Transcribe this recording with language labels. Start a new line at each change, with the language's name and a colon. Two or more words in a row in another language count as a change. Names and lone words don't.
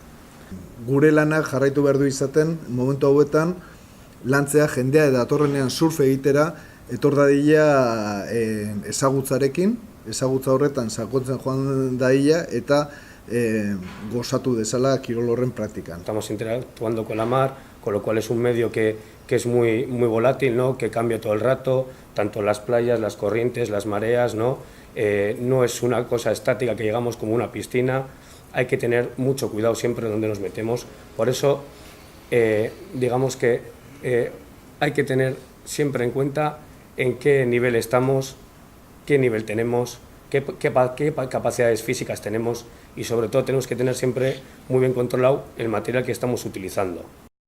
Basque: Gure lanak jarraitu behar du izaten, momentu hauetan, lantzea jendea eta datorrenean surf egitera, etor dadila ezagutzarekin, ezagutza horretan sakontzen joan dadila eta gozatu dezala kirol horren praktikan.
Spanish: Estamos interactuando con la mar, con lo cual es un medio que es muy volátil, ¿no? Que cambia todo el rato, tanto las playas, las corrientes, las mareas, ¿no? No es una cosa estática que llegamos como una piscina. Hay que tener mucho cuidado siempre donde nos metemos. Por eso, digamos que hay que tener siempre en cuenta en qué nivel estamos, qué nivel tenemos, qué capacidades físicas tenemos y sobre todo tenemos que tener siempre muy bien controlado el material que estamos utilizando.